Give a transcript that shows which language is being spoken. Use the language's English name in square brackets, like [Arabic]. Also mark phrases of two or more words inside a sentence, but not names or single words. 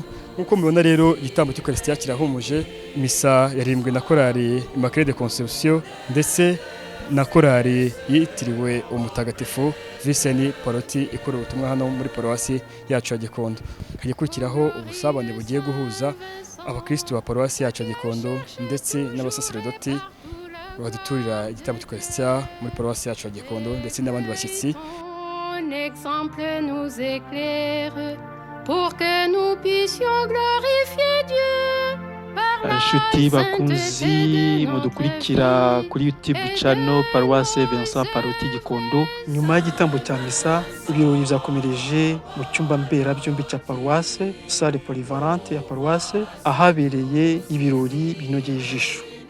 [Kinyarwanda] Nkuko mubona rero igitambo cy'Ukaristiya kirahumuje, misa yaririmbwe na korali Immaculée de Conception ndetse na korali yitiriwe umutagatifu Vincent Paroti ikora ubutumwa hano muri Paruwasi yacu ya Gikondo. Hagiye kurikiraho ubusabane bugiye guhuza abakristo ba Paruwasi yacu ya Gikondo ndetse n'abasaserdoti baduturira igitambo cy'Ukaristiya muri Paruwasi yacu ya Gikondo ndetse n'abandi bashyitsi. [French] Un exemple nous éclaire pour que nous puissions glorifier Dieu. [Kinyarwanda] Inshuti bakunzi mudukurikira kuri YouTube channel Paruwasi Vincent Paroti Gikondo, nyuma y'igitambo cya misa ibirori byakomereje mu cyumba mbera byombi cya Paruwasi, [French] salle polyvalente [Kinyarwanda] ya Paruwasi, ahabereye ibirori binogeye ijisho.